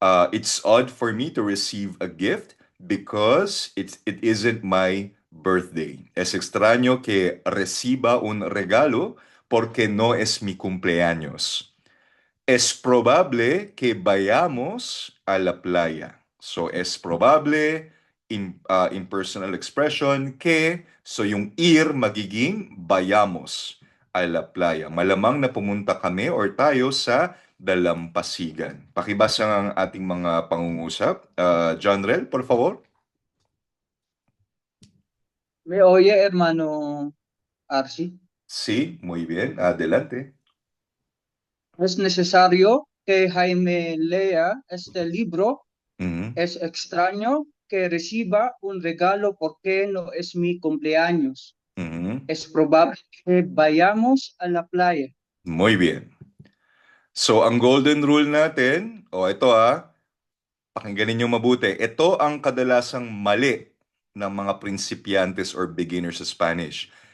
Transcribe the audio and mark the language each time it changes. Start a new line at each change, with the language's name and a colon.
English: It's odd for me to receive a gift because it isn't my birthday.
Spanish: Es extraño que reciba un regalo porque no es mi cumpleaños. Es probable que vayamos a la playa. So, es probable,
English: impersonal expression,
Spanish: que, so
Filipino: yung
Spanish: ir
Filipino: magiging
Spanish: vayamos a la playa.
Filipino: Malamang na pumunta kami or tayo sa dalampasigan. Pakibasa ang ating mga pangungusap.
Spanish: John Rel, por favor. Me oye, hermano Arsi. Sí, muy bien. Adelante. Es necesario que Jaime lea este libro. Mhm, Es extraño que reciba un regalo porque no es mi cumpleaños. mhm. Es probable que vayamos a la playa. Muy bien.
Filipino: So, ang
English: golden rule
Filipino: natin, ito pakinggan niyo mabuti. Ito ang kadalasang mali ng mga prinsipyantes or beginners sa Spanish.